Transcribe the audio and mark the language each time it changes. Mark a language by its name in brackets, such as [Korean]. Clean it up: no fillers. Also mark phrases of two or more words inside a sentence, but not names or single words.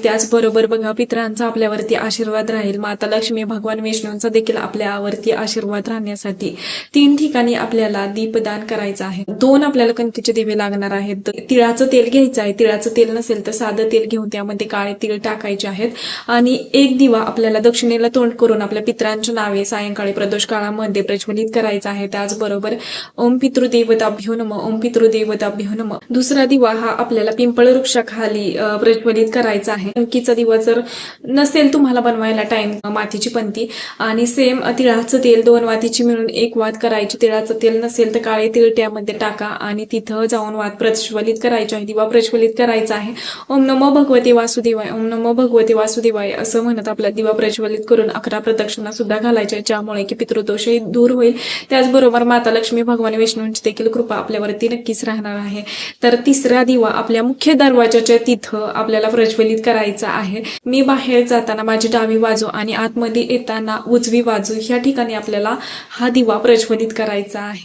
[Marathi] त्याचबरोबर बघा, पितरांचा आपल्यावरती आशीर्वाद राहील. माता लक्ष्मी, भगवान विष्णूंचा देखील आपल्यावरती आशीर्वाद राहण्यासाठी 3 ठिकाणी आपल्याला दीपदान करायचं आहे. 2 आपल्याला कंतीचे दिवे लागणार आहेत. तिळाचं तेल घ्यायचं आहे. तिळाचं तेल नसेल तर साधं तेल घेऊन त्यामध्ये काळे तीळ टाकायचे आहेत. आणि एक दिवा आपल्याला दक्षिणेला तोंड करून आपल्या पितरांच्या नावे सायंकाळी प्रदोष काळामध्ये प्रज्वलित करायचा आहे. [Sanskrit] त्याचबरोबर ओम पितृदेवताभ्यो नमः, ओम पितृदेवताभ्यो नमः. [Marathi] दुसरा दिवा हा आपल्याला पिंपळ वृक्षाखाली प्रज्वलित करायचा आहे. पंकीचा दिवा जर नसेल तुम्हाला बनवायला टाइम, मातीची पंती आणि सेम तिळाचं तेल 2 वातीची मिळून 1 वात करायची. तिळाचं तेल नसेल तर काळे तीळ त्यामध्ये टाका आणि तिथं जाऊन वात प्रज्वलित करायचे आहे, दिवा प्रज्वलित करायचा आहे. [Sanskrit] ओम नमो भगवते वासुदेवाय, ओम नमो भगवते वासुदेवाय [Marathi] असं म्हणत आपला दिवा प्रज्वलित करून 11 प्रदक्षिणा सुद्धा घालायच्या, ज्यामुळे की पितृदोषही दूर होईल. त्याचबरोबर माता लक्ष्मी, भगवान विष्णूंची देखील कृपा आपल्यावरती नक्कीच राहणार आहे. तर तिसरा दिवा आपल्या मुख्य दरवाजाच्या तिथं आपल्याला प्रज्वलित करायचा आहे. मी बाहेर जाताना माझी डावी बाजू आणि आतमध्ये येताना उजवी बाजू ह्या ठिकाणी आपल्याला हा दिवा प्रज्वलित करायचा आहे.